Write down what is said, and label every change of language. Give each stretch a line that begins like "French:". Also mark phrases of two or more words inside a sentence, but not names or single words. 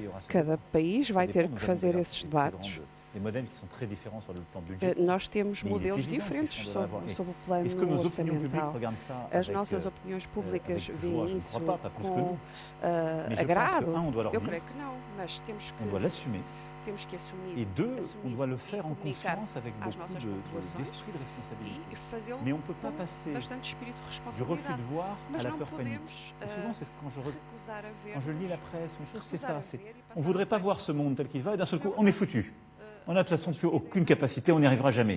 Portuguese: Cada país vai ter que fazer esses debates. Nós temos modelos diferentes sobre o plano orçamental. As nossas opiniões públicas veem isso com agrado? Eu creio que não, mas temos que assumir
French: et deux, on doit le faire en conscience avec beaucoup d'esprit de responsabilité. Mais on ne peut pas passer du refus de voir à la peur panique. Et souvent, c'est quand je lis la presse, c'est ça. On ne voudrait pas voir ce monde tel qu'il va et d'un seul coup, on est foutu. On n'a de toute façon plus aucune capacité, on n'y arrivera jamais.